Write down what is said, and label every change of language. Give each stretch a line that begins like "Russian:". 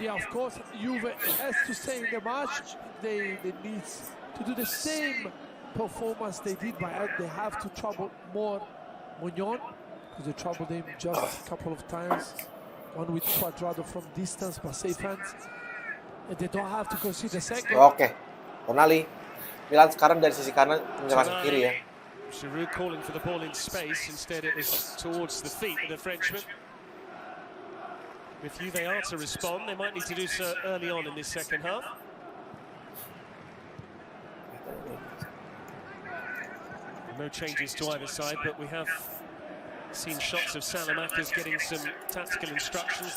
English: Yeah, of course, Juve has to stay in the match. They need to do the same performance they did, but they have to trouble more Mugnon, because they troubled him just a couple of times. One with Quadrado from distance, but safe hands. And they don't have to concede the second.
Indonesian: Oke, Tonali. Milan sekarang dari sisi kanan menyerang ke kiri ya.
English: Giroud calling for the ball in space, instead it was towards the feet of the Frenchman. If Juve are to respond, they might need to do so early on in this second half. No changes to either side, but we have seen shots of Salamakers getting some tactical instructions.